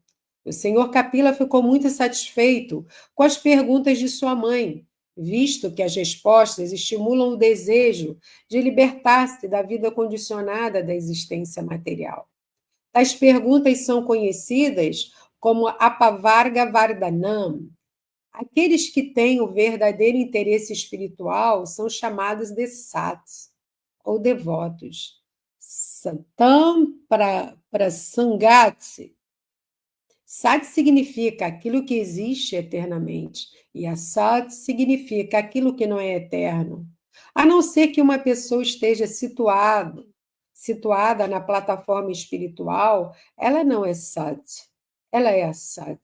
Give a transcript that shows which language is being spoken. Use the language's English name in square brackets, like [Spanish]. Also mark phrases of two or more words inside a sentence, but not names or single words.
[Portuguese] O senhor Kapila ficou muito satisfeito com as perguntas de sua mãe, visto que as respostas estimulam o desejo de libertar-se da vida condicionada da existência material. As perguntas são conhecidas como [Sanskrit] Apavarga Vardhanam. [Portuguese] Aqueles que têm o verdadeiro interesse espiritual são chamados de sats, ou devotos. [Sanskrit] Satam Prasangati. [Portuguese] Sat significa aquilo que existe eternamente, e Asat significa aquilo que não é eterno. A não ser que uma pessoa esteja situada na plataforma espiritual, ela não é Sat, ela é Asat.